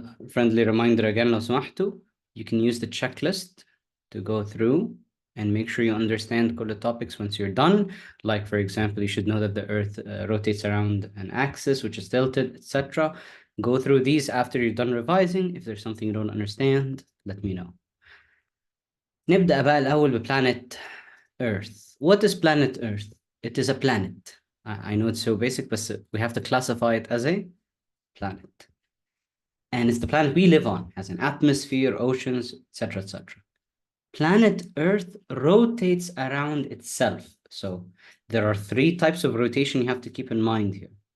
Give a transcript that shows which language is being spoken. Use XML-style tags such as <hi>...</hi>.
<en>Friendly reminder again,</en> <ar>لو سمحتوا,</ar> <en>you can use the checklist to go through and make sure you understand all the topics once you're done. Like, for example, you should know that the Earth rotates around an axis, which is tilted, etc. Go through these after you're done revising. If there's something you don't understand, let me know.</en> <ar>نبدأ بقى الأول ب</ar> <en>planet Earth. What is planet Earth? It is a planet. I know it's so basic, but we have to classify it as a planet. And it's the planet we live on, has an atmosphere, oceans, etc., etc. Planet Earth rotates around itself. So there are three types of rotation you have to keep in mind here.</en>